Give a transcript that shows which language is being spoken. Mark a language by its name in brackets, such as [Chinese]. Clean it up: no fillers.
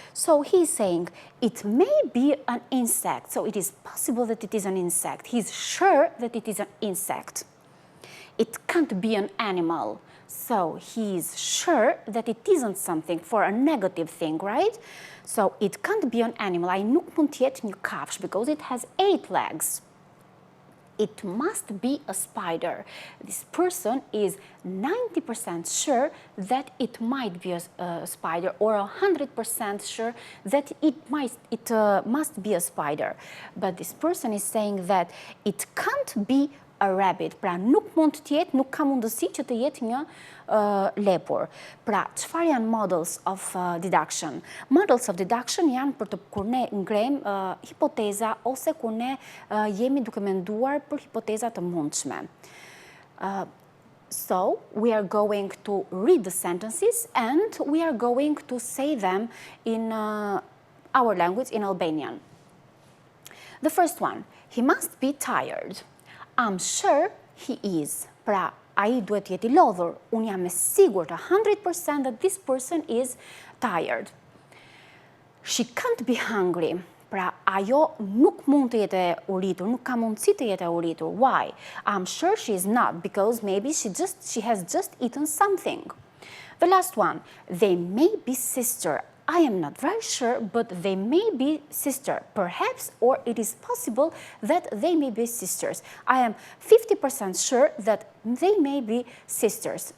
[English] So he's saying it may be an insect. So it is possible that it is an insect. He's sure that it is an insect. It can't be an animal. So he's sure that it isn't something for a negative thing, right? So it can't be an animal. [Albanian] Ai nuk mund të jetë një kafshë [English] because it has 8 legs. It must be a spider. This person is 90% sure that it might be a spider, or 100% sure that it must be a spider. But this person is saying that it can't be a rabbit. [Albanian] Pra nuk mund të jetë, nuk ka mundësi që të jetë një lepur. Pra, çfarë janë [English] models of deduction? [Albanian] Models of deduction janë për të kur ne ngrem hipoteza ose kur ne jemi duke menduar për hipoteza të mundshme. [English] So, we are going to read the sentences and we are going to say them in our language, in Albanian. The first one, he must be tired. I'm sure he is. [Albanian] Pra, ai duhet jeti lodhur. Unë jam e sigurt 100% [English] that this person is tired. She can't be hungry. [Albanian] Pra, ajo nuk mund të jetë e uritur, nuk ka mundësi të jetë e uritur. [English] Why? I'm sure she is not, because maybe she has just eaten something. The last one, they may be sister. I am not very sure, but they may be sister. Perhaps, or it is possible that they may be sisters. I am 50% sure that they may be sisters.